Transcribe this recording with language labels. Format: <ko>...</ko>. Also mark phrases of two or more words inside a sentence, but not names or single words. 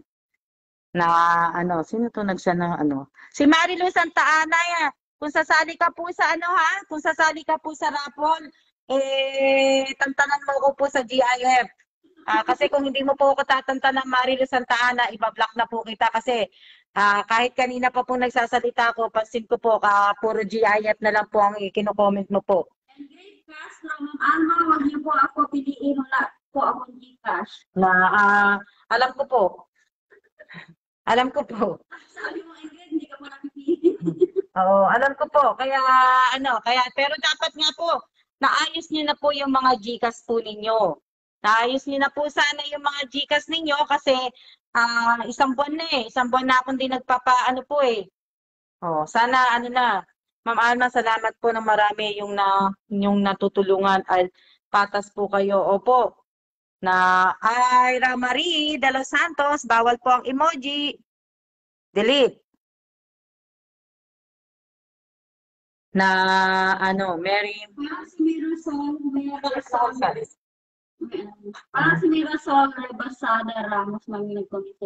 <tl>Sino to nagsana Si Marilu Santa Ana, kung sasali ka po sa kung sasali ka po sa raffle, tantanan mo ko po sa GIF. Kasi kung hindi mo po ako tatantanan, Marilu Santa Ana, ibablock na po kita kasi kahit kanina pa po nagsasalita ko, pansin ko po, puro GIF na lang po ang kino-comment mo po.</tl> <en>And great cash from</en> <tl>Alma, wag niyo po ako piliin na po akong Gcash. Alam ko po. Alam ko po. Sabi mo, Ingrid, hindi ka po napipili. Oo, alam ko po. Kaya, pero dapat nga po, naayos niyo na po yung mga Gcash po ninyo. Naayos niyo na po sana yung mga Gcash ninyo kasi isang buwan na Isang buwan na akong di nagpapaano po eh. Sana Ma'am Alma, salamat po ng marami yung natutulungan at patas po kayo. Opo. Ira Marie de los Santos, bawal po ang emoji. Delete. Na ano, Mary Parang si Mirasol, Gonzales. parang si Mirasol Rebasada Ramos lang yung nag-comment.</tl>